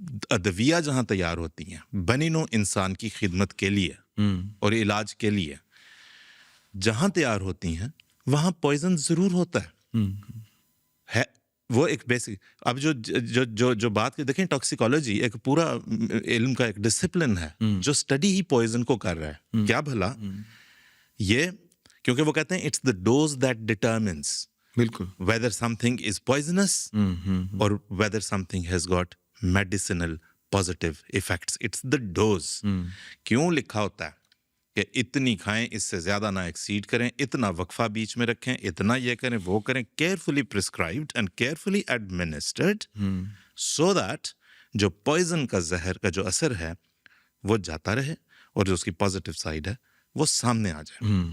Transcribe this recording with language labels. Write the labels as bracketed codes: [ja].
[ur] ادویہ جہاں تیار ہوتی ہیں بنی نوع انسان کی خدمت کے لیے اور علاج کے لیے جہاں تیار ہوتی ہیں وہاں پوائزن ضرور ہوتا ہے. وہ ایک بیسک، اب جو بات دیکھیں ٹاکسیکالوجی ایک پورا علم کا ایک ڈسپلن ہے جو اسٹڈی ہی پوائزن کو کر رہا ہے. کیا بھلا یہ، کیونکہ وہ کہتے ہیں [en] it's the dose that determines [ur] بالکل [en] whether something is poisonous or whether something has got medicinal positive effects. It's the dose. [ur] کیوں لکھا ہوتا ہے کہ اتنی کھائیں، اس سے زیادہ نہ ایکسیڈ کریں، اتنا وقفہ بیچ میں رکھیں، اتنا یہ کریں وہ کریں. [en] carefully prescribed and carefully administered so that [ur] جو پوائزن کا زہر کا جو اثر ہے وہ جاتا رہے اور جو اس کی پازیٹیو سائڈ ہے وہ سامنے آ جائے.